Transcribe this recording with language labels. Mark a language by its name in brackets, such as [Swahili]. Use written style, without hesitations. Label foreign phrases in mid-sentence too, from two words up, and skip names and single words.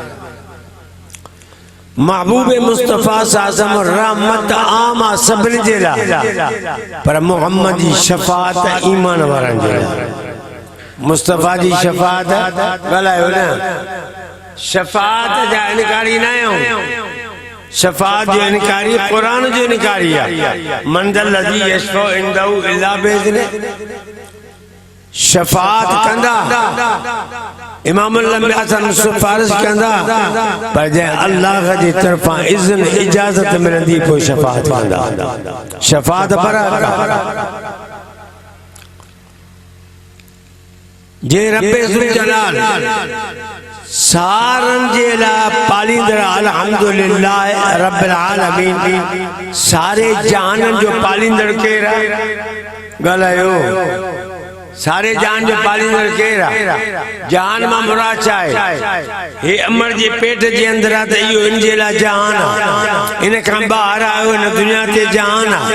[Sindhi] महबूब मुस्तफ़ा साज़म रहमत आम सभिनी जे लाइ, पर मोहम्मद जी शफ़ाअत ईमान वारनि जे लाइ। मुस्तफ़ा जी शफ़ाअत ॻाल्हायो न, शफ़ाअत जा इनकारी न आहियूं, शफ़ाअत जो इनकारी कुरान जो इनकारी आहे। [Arabic] من ذا الذي يشفع عنده إلا بإذنه, [Sindhi] शफ़ाअत कंदा इमाम सिफारिश कंदा, पर जंहिं अल्लाह जी तरफ़ां इज़्न इजाज़त मिलंदी पोइ शफ़ाअत कंदा। शफ़ाअत बराबर जे रब्बे ज़ुल जलाल सारन जे लाइ पालींदड़ [Arabic] الحمد لله رب العالمين, [Sindhi] सारे जहाननि जो पालींदड़ केरु आहे? ॻाल्हायो, सारे जहान जो पालींदड़ केरु आहे? जहान मां मुराद छा आहे? हे अमर जे पेट जे अंदर आहे त इहो इन जे लाइ जहान आहे। इन खां ॿाहिरि आयो इन दुनिया ते जहान आहे।